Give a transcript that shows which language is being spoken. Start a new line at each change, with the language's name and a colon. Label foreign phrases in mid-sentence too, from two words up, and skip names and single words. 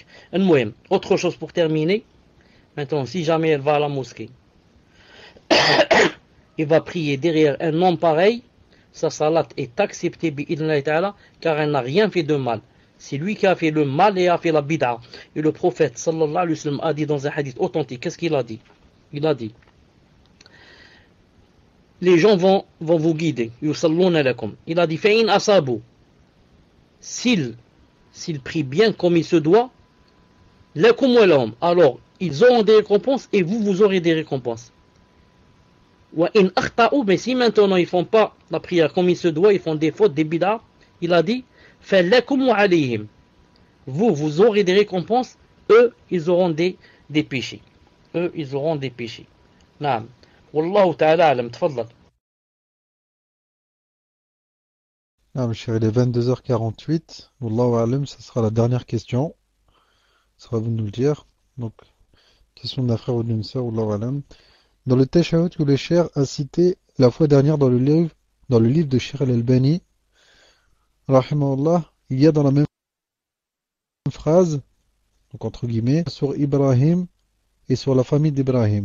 French: Autre chose pour terminer. Maintenant, si jamais elle va à la mosquée, il va prier derrière un homme pareil, sa salat est acceptée car elle n'a rien fait de mal. C'est lui qui a fait le mal et a fait la bid'a. Et le prophète
Arabic: صلى الله عليه وسلم
French: a dit dans un hadith authentique, qu'est-ce qu'il a dit? Il a dit, les gens vont vous guider.
Arabic: يصلون لكم.
French: Il a dit,
Arabic: فإن أصابوا.
French: S'ils prient bien comme il se doit,
Arabic: لكم ولهم.
French: Alors, ils auront des récompenses et vous aurez des récompenses.
Arabic: وإن أخطؤوا,
French: mais si maintenant ils font pas la prière comme il se doit, ils font des fautes, des bid'a, il a dit,
Arabic: فلكم وعليهم.
French: Vous aurez des récompenses, eux, ils auront des péchés. Naam.
Arabic: والله تعالى أعلم، تفضل.
French: Monsieur, il est 22h48.
Arabic: والله أعلم,
French: ce sera la dernière question. Ça va vous nous le dire. Donc, question d'un frère ou d'une sœur,
Arabic: والله أعلم.
French: Dans le Tashahhud que le Cheikh a cité la fois dernière dans le livre de Cheikh al-Albani, rahimahullah, il y a dans la même phrase, donc entre guillemets, sur Ibrahim et sur la famille d'Ibrahim.